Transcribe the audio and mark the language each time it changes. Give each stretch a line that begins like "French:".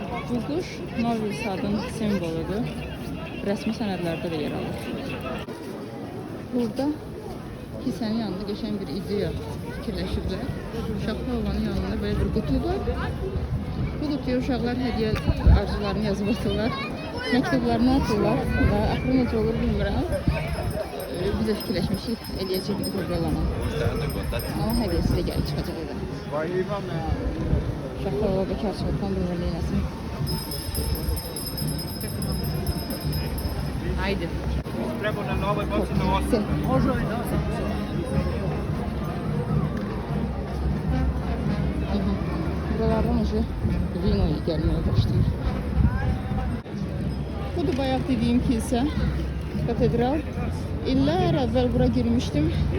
Azerbaijani: Bu quş Novi Sad'ın simvoludur. Rəsmi sənədlərdə də yer alır. Burada kilsənin yanında geçən bir ideya fikirləşiblər. Şaxtaovanın yanında böyle bir qutu var. Bu qutuya uşaqlar hədiyyə arzularını yazıb atırlar. Məktublarını atırlar və axırı necə olur bilmirəm. Biz də fikirləşmişik, eləyəcək bir proqramla. Amma hədiyyəsi də gəlib çıxacaq edə. Şaxtaova bekarçılıqdan bilmir neynəsin.
Turkish: Haydi. Buralardan önce vino gelmeye başlıyor. Bu da bayağı dediğim kilise, katedral.
Azerbaijani: İllər əvvəl bura girmiştim.